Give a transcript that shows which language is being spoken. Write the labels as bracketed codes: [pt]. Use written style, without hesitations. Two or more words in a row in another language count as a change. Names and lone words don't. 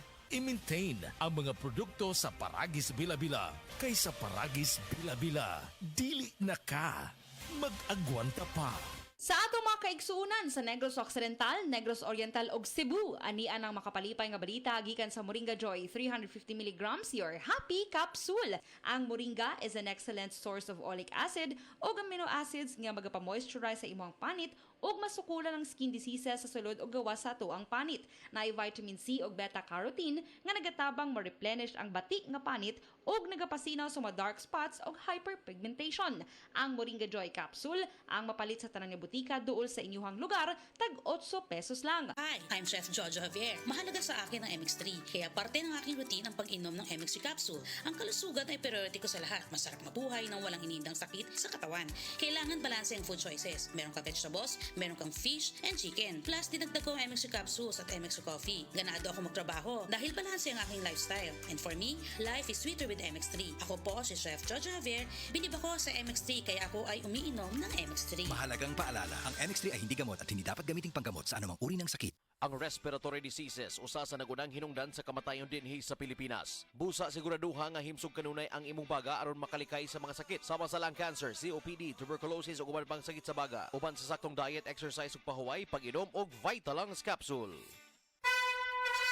[ceb] I-maintain ang mga produkto sa Paragis Bila-Bila kaysa Paragis Bila-Bila. Dili na ka. Mag-agwanta pa. Sa ato mga kaigsuunan sa Negros Occidental, Negros Oriental ug Cebu, anian ang makapalipay nga balita gikan sa Moringa Joy 350 mg [en] your happy capsule. [ceb] Ang Moringa [en] is an excellent source of oleic acid ug amino acids [ceb] nga magapamoisturize sa imong panit ug masukulan ang [en] skin diseases [ceb] sa sulod ug gawas sa ato ang panit. Naay vitamin C ug beta-carotene nga nagatabang ma-replenish ang batik nga panit ug nagapasinaw sa mga [en] dark spots [ceb] ug hyperpigmentation. Ang Moringa Joy capsule ang mapalit sa tanang butika duol sa inyuhang lugar, tag 8 pesos lang. [en] Hi, I'm Chef Jojo Javier. [tl] Mahalaga sa akin ang MX3, kaya parte ng aking routine ang pag-inom ng MX3 capsule. Ang kalusugan ay priority ko sa lahat. Masarap mabuhay nang walang inindang sakit sa katawan. Kailangan balanse ang [en] food choices. [tl] Meron ka vegetables, meron kang [en] fish and chicken. [tl] Plus, dinagdag ko ang MX3 capsules at MX3 coffee. Ganado ako magtrabaho dahil balanse ang aking lifestyle. [en] And for me, life is sweeter with MX3. [tl] Ako po si Chef Jojo Javier. Binib ako sa MX3 kaya ako ay umiinom ng MX3. Mahalagang paalala, ang MX3 ay hindi gamot at hindi dapat gamiting panggamot sa anumang uri ng sakit. [ceb] Ang respiratory diseases usa sa nagunang hinungdan sa kamatayon dinhi sa Pilipinas. Busa siguraduha nga himsog kanunay ang imong baga aron makalikay sa mga sakit sama sa [en] lung cancer, [ceb] COPD, tuberculosis ug uban pang sakit sa baga. Uban sa saktong diet, exercise ug pahuway, pag-inom og Vitalungs capsule.